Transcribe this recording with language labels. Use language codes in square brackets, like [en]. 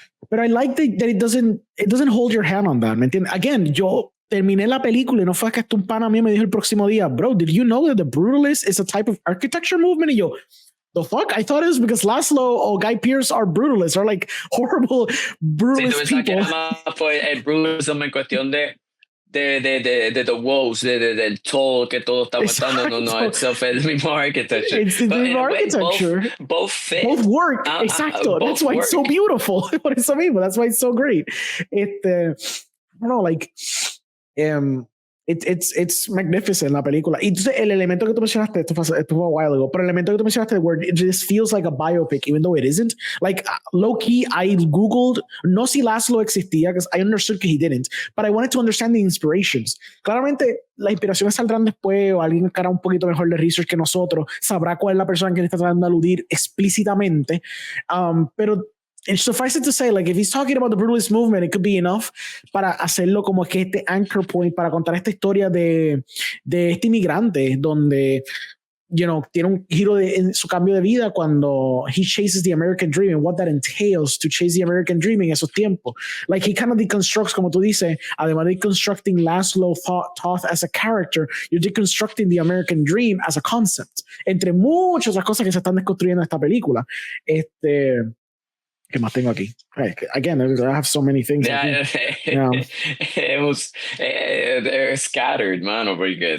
[en] But I like that it doesn't hold your hand on that, [es] ¿me entiendes? Again, yo terminé la película y no fue que hasta un pana mío me dijo el próximo día, [en] bro, did you know that the Brutalist is a type of architecture movement? [es] Y yo, [en] the fuck? I thought it was because Laszlo or Guy Pearce are brutalists, are like horrible brutalist people. [es] Que nada más fue el brutalism en cuestión de [en] the walls, [es] del toll que todo está matando. No, itself es el mismo architecture. [en] It's the mismo architecture. Both fit. Both work. Exacto. That's why it's so beautiful. [es] Por eso mismo. [en] That's why it's so great. I don't know, like, it's magnificent la película. [es] Y entonces el elemento que tú mencionaste, esto fue [en] a while ago, [es] pero el elemento que tú mencionaste, [en] where it just feels like a biopic, even though it isn't. Like, low-key, I Googled, [es] no si Laszlo existía, [en] because I understood que he didn't, but I wanted to understand the inspirations. [es] Claramente, las inspiraciones saldrán después, o alguien que hará un poquito mejor de research que nosotros, sabrá cuál es la persona que le está tratando de aludir explícitamente. [en] Pero and suffice it to say, like, if he's talking about the brutalist movement, it could be enough [es] para hacerlo como que este anchor point para contar esta historia de este inmigrante donde, [en] you know, [es] tiene un giro en su cambio de vida cuando [en] he chases the American dream and what that entails to chase the American dream [es] en esos tiempos. [en] Like, he kind of deconstructs, [es] como tú dices, [en] además de deconstructing Laszlo Toth as a character, you're deconstructing the American dream as a concept. [es] Entre muchas otras cosas que se están desconstruyendo en esta película. ¿Qué más tengo aquí? [en] Again, I have so many things. It was scattered, [es] mano, porque